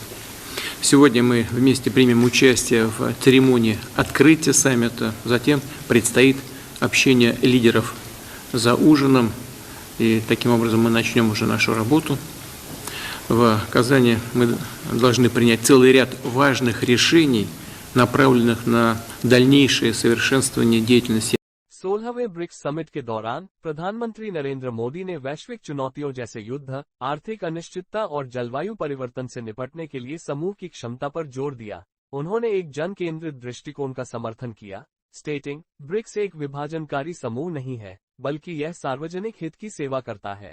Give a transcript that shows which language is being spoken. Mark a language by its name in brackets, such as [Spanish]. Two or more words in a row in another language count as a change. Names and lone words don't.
[Russian] Сегодня мы вместе примем участие в церемонии открытия саммита, затем предстоит общение лидеров за ужином, и таким образом мы начнем уже нашу работу. В Казани мы должны принять целый ряд важных решений, направленных на дальнейшее совершенствование деятельности. [Hindi] 16वें ब्रिक्स समिट के दौरान प्रधानमंत्री नरेंद्र मोदी ने वैश्विक चुनौतियों जैसे युद्ध, आर्थिक अनिश्चितता और जलवायु परिवर्तन से निपटने के लिए समूह की क्षमता पर जोर दिया। उन्होंने एक जन केंद्रित दृष्टिकोण का समर्थन किया, स्टेटिंग, ब्रिक्स एक विभाजनकारी समूह नहीं है, बल्कि यह सार्वजनिक हित की सेवा करता है।